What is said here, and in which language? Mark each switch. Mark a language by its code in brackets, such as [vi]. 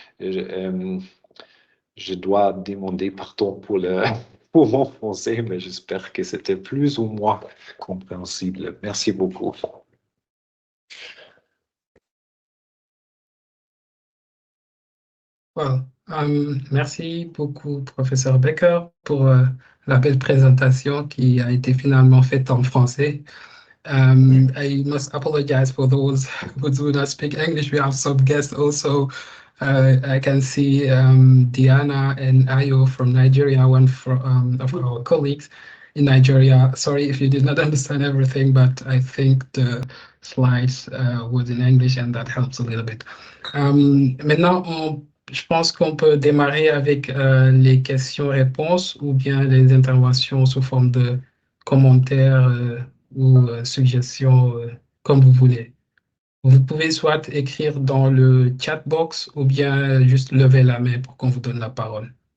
[fr] Je dois demander pardon pour mon français, mais j'espère que c'était plus ou moins compréhensible. Merci beaucoup. Well, merci beaucoup, professeur Becker, pour la belle présentation qui a été finalement faite en français. [en] I must apologize for those who do not speak English. We have some guests also. I can see Diana and Ayo from Nigeria, one of our colleagues in Nigeria. Sorry if you did not understand everything, but I think the slides was in English and that helps a little bit. [fr] Maintenant, je pense qu'on peut démarrer avec les questions-réponses ou bien les interventions sous forme de commentaires ou suggestions, comme vous voulez. Vous pouvez soit écrire dans le chat box ou bien juste lever la main pour qu'on vous donne la parole.